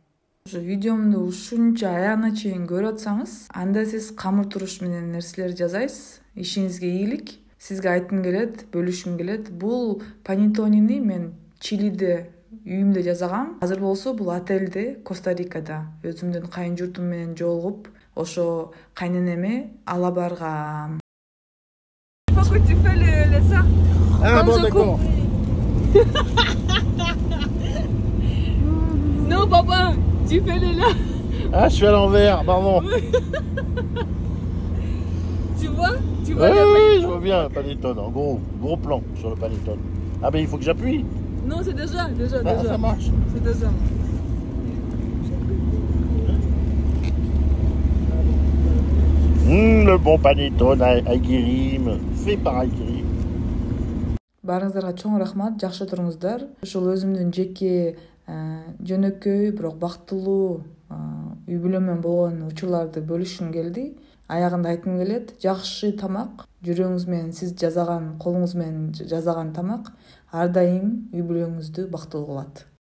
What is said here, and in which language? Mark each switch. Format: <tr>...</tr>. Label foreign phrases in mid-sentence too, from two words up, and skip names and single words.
<ky>Ошо видеомду ушунча аягына чейин көрүп атсаңыз, анда сиз камыр туруш менен нерселер жасайсыз. Ишиңизге ийгилик. Сизге айткым келет, бөлүшкүм келет. Бул панеттонини мен Чилиде үйүмдө жасагам. Азыр болсо бул отелде, Коста-Рикада өзүмдүн кайын журтум менен жолугуп, ошо кайненеме ала баргам.</ky> <fr>Pourquoi tu fais le ça? Ah bon, d'accord. Non, papa, tu fais le là. Ah, je suis à l'envers, pardon. Tu vois? Tu Oui, vois le oui, je vois bien, panettone, en gros plan sur le panettone. Ah ben il faut que j'appuie. Non, c'est déjà. Ah, ça marche. C'est déjà. Le bon panettone Aigirim, fait par Aigirim.</fr> <ky>Баарыңыздарга чоң рахмат, жакшы туруңуздар. Ушул өзүмдүн жеке жөнөкөй, бирок бактылуу үй бүлөмөн болгон учурларды бөлүшкүм келди. Аягында айткым келет, жакшы тамак, жүрөгүңүз менен сиз жасаган, колуңуз менен жасаган тамак ар дайым үй бүлөңүздү бактылуу кылат.</ky>